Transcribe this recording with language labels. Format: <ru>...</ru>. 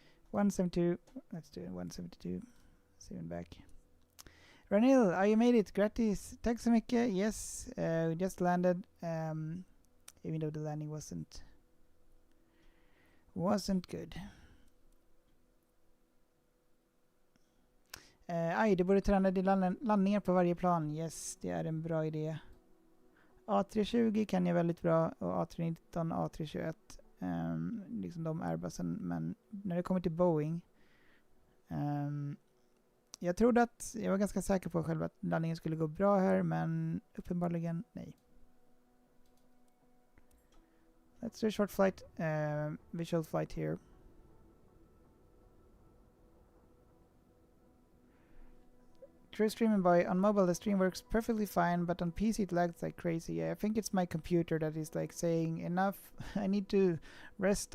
<en>172. Let's do 172. 7 back. Ranil, you made it.</en> <sv>Gratis. Tack så mycket.</sv> <en>Yes, we just landed. Even though the landing wasn't good.</en> <sv>Det borde träna landningar på varje plan. Yes, det är en bra idé. A320 kan jag väldigt bra och A319, A321. Liksom de Airbusen. Men när det kommer till Boeing. Jag trodde att jag var ganska säker på själv att landningen skulle gå bra här, men uppenbarligen nej.</sv> <en>Let's do a short flight, visual flight here. True streaming on mobile, the stream works perfectly fine, but on PC it lags like crazy. Yeah, I think it's my computer that is like saying enough. I need to rest.</en>